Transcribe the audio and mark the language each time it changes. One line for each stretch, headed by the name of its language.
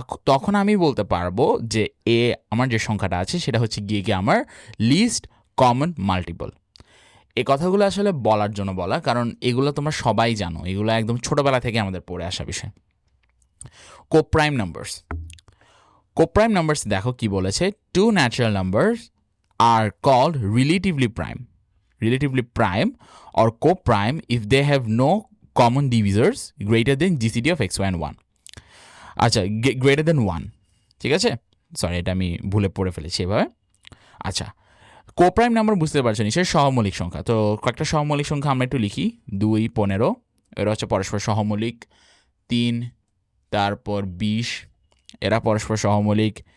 Bangla: তখন আমি বলতে পারবো যে আমার যে সংখ্যাটা আছে সেটা হচ্ছে গিয়ে কি আমার লিস্ট কমন মাল্টিপল। এই কথাগুলো আসলে বলার জন্য বলা, কারণ এগুলো তোমরা সবাই জানো, এগুলো একদম ছোটবেলা থেকে আমাদের পড়ে আসা বিষয়।
English: coprime numbers
Bangla: দেখো কি বলেছে,
English: Two natural numbers are called relatively prime or co-prime if they have no common divisors greater than GCD of xy and 1.
Bangla: আচ্ছা,
English: greater than 1,
Bangla: ঠিক আছে? সরি, এটা আমি ভুলে পড়ে ফেলেছি এভাবে। আচ্ছা, কোপ্রাইম নাম্বার বুঝতে পারছো নিশ্চয়ই, সহমৌলিক সংখ্যা। তো কয়েকটা সহমৌলিক সংখ্যা আমরা একটু লিখি, 2, 15, এরা হচ্ছে পরস্পর সহমৌলিক। 3, তারপর 20, এরা পরস্পর সহমৌলিক।